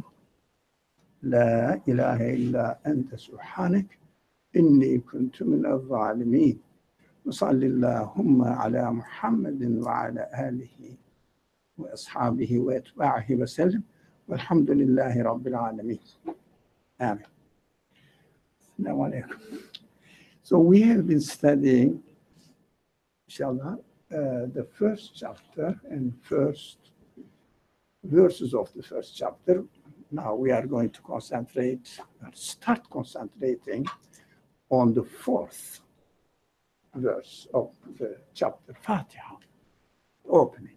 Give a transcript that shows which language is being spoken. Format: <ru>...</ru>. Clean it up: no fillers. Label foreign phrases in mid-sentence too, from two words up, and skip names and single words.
<ar>لا إله إلا أنت سبحانك إني كنت من الظالمين. وصلى اللهم على محمد وعلى آله وأصحابه وأتباعه وسلم. والحمد لله رب العالمين. آمين. السلام عليكم.</ar> <en>So we have been studying, inshallah, the first chapter and first verses of the first chapter. Now we are going to start concentrating on the fourth verse of the chapter, Fatiha, opening.</en>